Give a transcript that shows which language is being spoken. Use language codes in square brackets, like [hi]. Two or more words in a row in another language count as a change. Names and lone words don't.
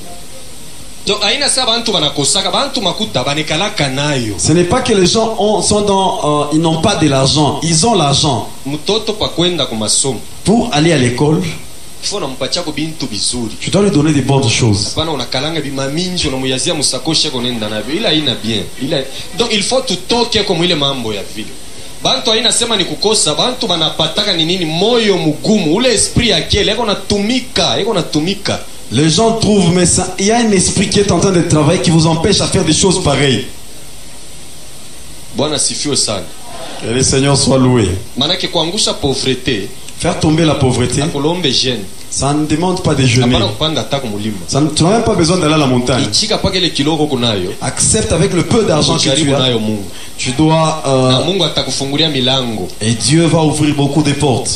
[fr] Ce n'est pas que les gens ils n'ont pas de l'argent, ils ont l'argent. Pour aller à l'école, tu dois lui donner des bonnes choses. Donc il faut [sw] tutoke comme ile mambo ya vile. Bantu haina sema ni kukosa, bantu banapataka ni nini moyo mugumu, ule esprit yake yako natumika. [fr] Les gens trouvent, mais ça, il y a un esprit qui est en train de travailler qui vous empêche à faire des choses pareilles. [sw] Bwana sifiwe sana. [fr] Que le Seigneur soit loué. [sw] Manake kuangusha pauvreté, [fr] faire tomber la pauvreté, ça ne demande pas de jeûner. Tu n'as même pas besoin d'aller à la montagne. Accepte avec le peu d'argent que tu as. Tu dois et Dieu va ouvrir beaucoup de portes.